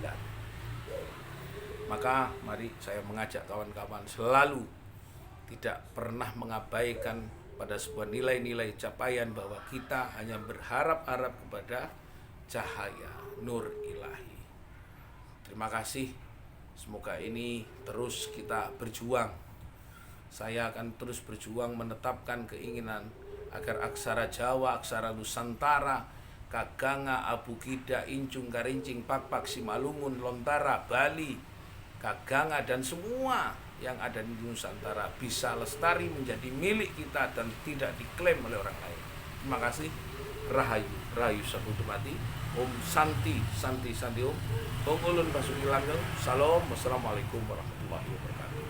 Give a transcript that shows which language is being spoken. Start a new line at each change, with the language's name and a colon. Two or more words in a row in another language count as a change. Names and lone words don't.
Indonesian: Maka mari saya mengajak kawan-kawan selalu tidak pernah mengabaikan pada sebuah nilai-nilai capaian bahwa kita hanya berharap-harap kepada cahaya nur ilahi. Terima kasih. Semoga ini terus kita berjuang. Saya akan terus berjuang menetapkan keinginan agar aksara Jawa, aksara Nusantara, Kaganga, Abukida, Incung, Karincing, Pakpak, Simalungun, Lontara, Bali, Kaganga, dan semua yang ada di Nusantara bisa lestari menjadi milik kita dan tidak diklaim oleh orang lain. Terima kasih.
Javanese: Rahayu, Rahayu Sabutu Mati.
Sanskrit: Om Santi, Santi, Santi Om.
Javanese: Om Ulun Basuki Langgeng.
Sanskrit: Salam.
Arabic: والسلام عليكم ورحمة الله وبركاته.